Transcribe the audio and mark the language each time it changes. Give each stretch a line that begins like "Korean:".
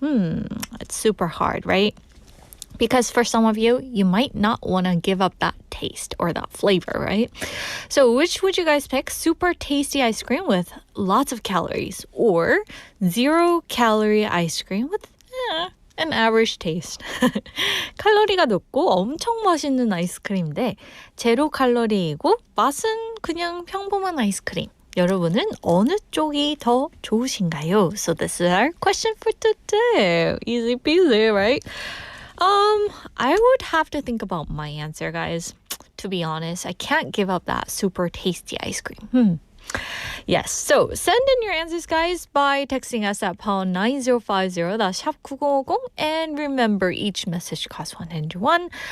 English: It's super hard, right? Because for some of you, you might not want to give up that taste or that flavor, right? So which would you guys pick? Super tasty ice cream with lots of calories, or 0-calorie ice cream with an average taste.
Korean: 칼로리가 높고 엄청 맛있는 아이스크림인데 제로칼로리이고 맛은 그냥 평범한 아이스크림. 여러분은 어느 쪽이 더 좋으신가요?
English: So this is our question for today. Easy peasy, right? I would have to think about my answer, guys. To be honest, I can't give up that super tasty ice cream. Yes, so send in your answers, guys, by texting us at pound 9050, that's 샵 9050, and remember each message costs 101.